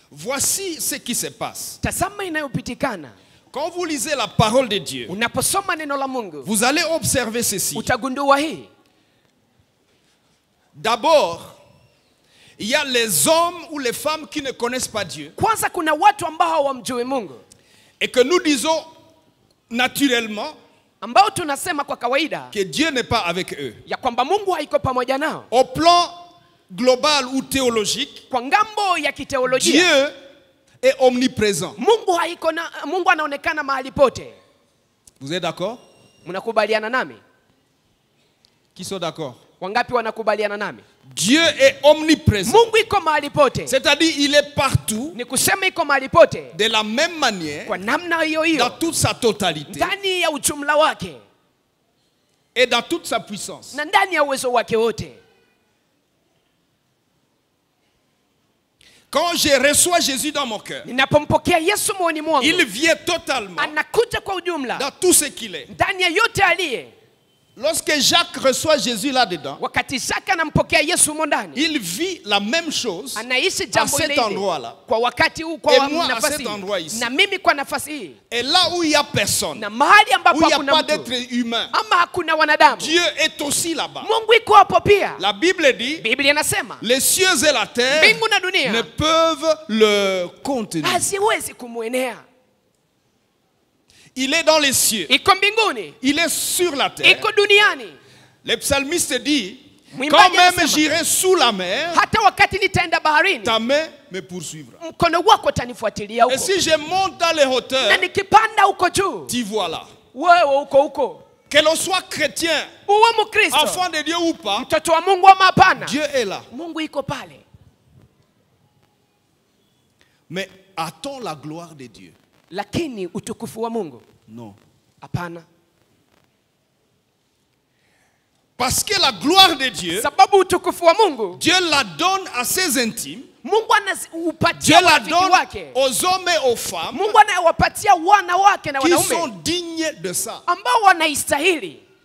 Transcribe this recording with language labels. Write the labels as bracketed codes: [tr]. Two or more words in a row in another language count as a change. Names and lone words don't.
[fr] voici ce qui se passe. [sw] Tazama inayopitikana. [fr] Quand vous lisez la parole de Dieu, [sw] Unaposoma neno la Mungu, [fr] vous allez observer ceci. [sw] utagundua hii. [fr] D'abord, il y a les hommes ou les femmes qui ne connaissent pas Dieu. [sw] Kwanza kuna watu ambao hawamjui Mungu, [fr] Et que nous disons naturellement [sw] ambao tunasema kwa kawaida [fr] que Dieu n'est pas avec eux. [sw] ya kwamba Mungu haiko pamoja nao. [fr] Au plan global ou théologique, [sw] Kwa ngambo ya kiteolojia, [fr] Dieu est omniprésent. [sw] Mungu anaonekana mahali pote. [fr] Vous êtes d'accord? [sw] Mnakubaliana nami? [fr] Qui sont d'accord? [sw] Wangapi wanakubaliana nami? [fr] Dieu est omniprésent. [sw] Mungu iko mahali pote. [fr] C'est-à-dire il est partout [sw] Ni kusema iko mahali pote [fr] de la même manière, [sw] kwa namna hiyo [fr] dans [sw] hiyo, [fr] toute sa totalité [sw] ndani ya ujumla wake [fr] et dans toute sa puissance. [sw] na ndani ya uwezo wake wote. [fr] Quand je reçois Jésus dans mon cœur, [sw] Ninapompokea Yesu moyoni mwangu, [fr] il vient totalement [sw] anakuja kwa ujumla [fr] dans tout ce qu'il est. [sw] ndani ya yote aliye. [fr] Lorsque Jacques reçoit Jésus là-dedans, [sw] Wakati Isaka anampokea Yesu humo ndani, [fr] il vit la même chose [sw] anaishi [fr] à [sw] jambo [fr] cet [sw] ile ile [fr] endroit-là. [sw] kwa wakati huu, kwa [fr] Et moi, à [sw] nafasi [fr] cet endroit ici. [sw] hii, na mimi kwa nafasi hii, [fr] Et là où il n'y a personne, [sw] na mahali [fr] où [sw] ambapo [fr] il n'y a [sw] hakuna [fr] pas [sw] mtu [fr] d'être humain, [sw] ama hakuna wanadamu, [fr] Dieu est aussi là-bas. [sw] Mungu iko hapo pia. [fr] La Bible dit, [sw] Biblia inasema [fr] les cieux et la terre [sw] mbingu na [fr] ne [sw] dunia [fr] peuvent le contenir. [sw] haziwezi kumwenea. [fr] Il est dans les cieux, [sw] Iko mbinguni, [fr] il est sur la terre. [sw] iko duniani. [fr] Le psalmiste dit, [sw] Mwimbaji [fr] quand même [sw] anasema, [fr] j'irai sous la mer, [sw] hata wakati nitaenda baharini, [fr] ta main me poursuivra. [sw] mkono wako utanifuatilia [fr] Et [sw] huko, [fr] si je monte dans les [sw] na [fr] hauteurs, [sw] nikipanda huko juu, [fr] t'y vois là. [sw] wewe uko huko. [fr] Que l'on soit chrétien, [sw] Uwe Mkristo, [fr] enfant de Dieu ou pas, [sw] mtoto wa Mungu ama hapana, [fr] Dieu est là. [sw] Mungu iko pale. [fr] Mais a-t-on la gloire de Dieu? [sw] Lakini utukufu wa Mungu [fr] Non. [sw] hapana. [fr] Parce que la gloire de Dieu, [sw] Sababu utukufu wa Mungu, [fr] Dieu la donne à ses intimes, [sw] Mungu [fr] Dieu [sw] anaupatia [fr] la [sw] marafiki [fr] donne [sw] wake. [fr] aux hommes et aux femmes [sw] Mungu anawapatia wana wake na [fr] qui sont [sw] wanaume [fr] dignes de ça. [sw] ambao wanaistahili.